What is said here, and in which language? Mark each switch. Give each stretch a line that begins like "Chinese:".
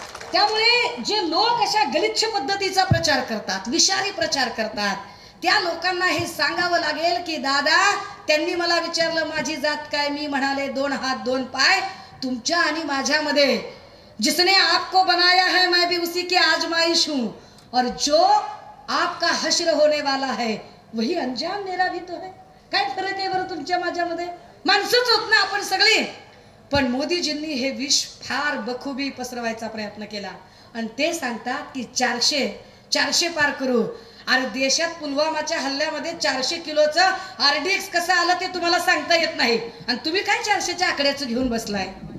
Marathi: त्यामुळे जे लोक अशा गलिच्छ पद्धतीचा प्रचार करतात, विषारी प्रचार करतात, त्या लोकांना हे सांगावं लागेल की दादा, त्यांनी मला विचारलं माझी जात काय, मी म्हणाले 2 हात 2 पाय. तुमच्या आणि माझ्यामध्ये
Hindi: जिसने आपको बनाया है मैं भी उसी की आजमाइश हूं, और जो आपका हश्र होने वाला है वही अंजाम मेरा भी तो है.
Marathi: काय फरक आहे बरं तुमच्या माझ्यामध्ये? माणसंच होत ना आपण सगळी. पण मोदीजींनी हे विष फार बखुबी पसरवायचा प्रयत्न केला आणि ते सांगतात की 400 पार करू. अरे देशात पुलवामाच्या हल्ल्यामध्ये 400 किलोचं RDX कसं आलं ते तुम्हाला सांगता येत नाही आणि तुम्ही काय 400च्या आकड्याचं घेऊन बसलाय.